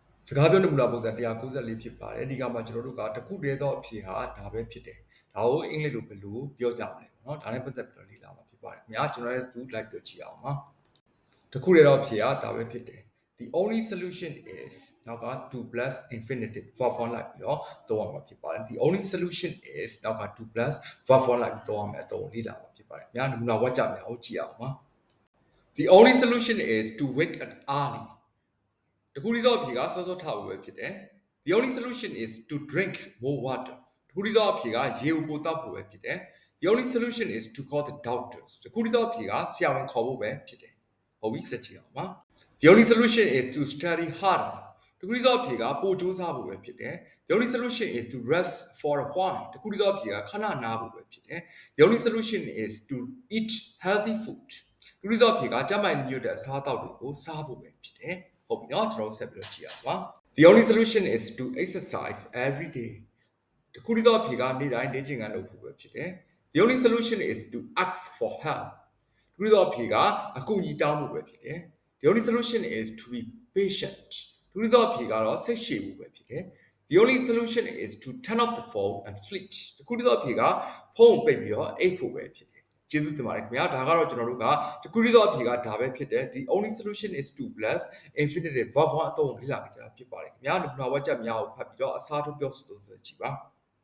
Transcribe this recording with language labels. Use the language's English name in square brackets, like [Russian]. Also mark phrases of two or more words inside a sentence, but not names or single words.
[Burmese] စကားပြောနမူနာပုံစံ194ဖြစ်ပါတယ်ဒီကမှာကျွန်တော်တို့ကတခုတည်းသောအဖြေဟာဒါပဲဖြစ်တယ်ဒါကိုအင်္ဂလိပ်လိုဘယ်လိုပြောကြမလဲပေါ့နော်ဒါနဲ့ပတ်သက်ပြီးတော့လေ့လာမှာဖြစ်ပါတယ်ခင်ဗျာကျွန်တော်ရဲ့ [English] zoom live [Burmese] ပြောကြည့်အောင်ပါတခုတည်းသောအဖြေဟာဒါပဲဖြစ်တယ် [English] the only solution is [Burmese] နောက်က [English] 2 plus infinitive verb form [Burmese] လိုက်ပြီးတော့သုံးရမှာဖြစ်ပါတယ် [English] the only solution is [Burmese] နောက်က [English] 2 plus verb form [Burmese] လိုက်ပြီး သုံးရမယ်အသုံးလေ့လာမှာဖြစ်ပါတယ်ခင်ဗျာနမူနာဝတ်ကြမယ်အောင်ကြည့်အောင်ပါ [English] the only solution is to wake up early [Burmese] တခုတည်းသောအဖြေကစောစောထဖို့ပဲဖြစ်တယ် [English] the only solution is to drink more water [Burmese] တခုတည်းသောအဖြေကရေကိုပိုတောက်ဖို့ပဲဖြစ်တယ် [English] the only solution is to call the doctors [Burmese] တခု တည်းသောအဖြေကဆရာဝန်ခေါ်ဖို့ပဲဖြစ်တယ်ဟုတ်ပြီဆက်ကြည့်အောင်ပါ [English] the only solution is to study harder [Burmese] တခုတည်းသောအဖြေကပိုကြိုးစားဖို့ပဲဖြစ်တယ် [English] the only solution is to rest for a while [Burmese] တခုတည်းသောအဖြေကခဏနား ဖို့ပဲဖြစ်တယ် [English] the only solution is to eat healthy food [Burmese] တခုတည်းသောအဖြေကကျန်းမာရေးညွတ်တဲ့အစားအသောက်တွေကိုစားဖို့ပဲဖြစ်တယ်ဟုတ်ပြီเนาะကျွန်တော်ဆက်ပြီးတော့ကြည့်အောင်ပါ the [English] only solution is to exercise every day [Burmese] တခုတည်းသောအဖြေကနေ့တိုင်းလေ့ကျင့်ခန်းလုပ်ဖို့ပဲဖြစ်တယ် [English] the only solution is to ask for help [Burmese] တခုတည်းသောအဖြေကအကူအညီတောင်းဖို့ပဲဖြစ်တယ် [English] the only solution is to be patient [Burmese] တခုတည်းသောအဖြေကတော့စိတ်ရှည်ဖို့ပဲဖြစ်တယ် [English] the only solution is to turn off the phone and sleep [Burmese] တခုတည်းသောအဖြေကဖုန်းကိုပိတ်ပြီးတော့အိပ်ဖို့ပဲဖြစ်တယ်ကျေးဇူးတင်ပါတယ်ခင်ဗျာဒါကတော့ကျွန်တော်တို့ကတခုတည်းသောအဖြေကဒါပဲဖြစ်တယ် [English] the only solution is to plus infinitive verb form [Burmese] အသုံးကိုလေ့လာကြတာဖြစ်ပါတယ်ခင်ဗျာနမူနာဝတ်ချက်များကိုဖတ်ပြီးတော့အစားထိုးပြောဆိုကြည့်ပါ